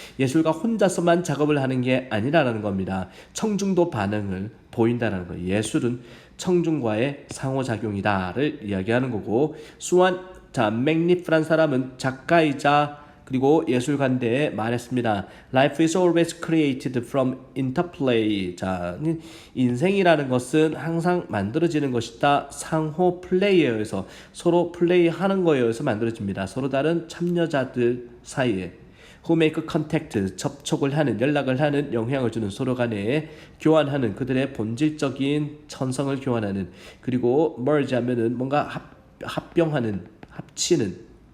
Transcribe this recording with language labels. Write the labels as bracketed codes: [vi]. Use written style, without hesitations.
[ko] 예술가 혼자서만 작업을 하는 게 아니라는 겁니다. 청중도 반응을 보인다는 거예요. 예술은 청중과의 상호작용이다를 이야기하는 거고 수완 자 맥니프란 사람은 작가이자 그리고 예술가인데 말했습니다. [en] Life is always created from interplay. [ko] 자, 인생이라는 것은 항상 만들어지는 것이다. 상호 플레이에 의해서 서로 플레이하는 거에 의해서 만들어집니다. 서로 다른 참여자들 사이에 [en] who make contact, [ko] 접촉을 하는, 연락을 하는, 영향을 주는 서로 간에 교환하는 그들의 본질적인 천성을 교환하는 그리고 merge 하면은 뭔가 합병하는, 합치는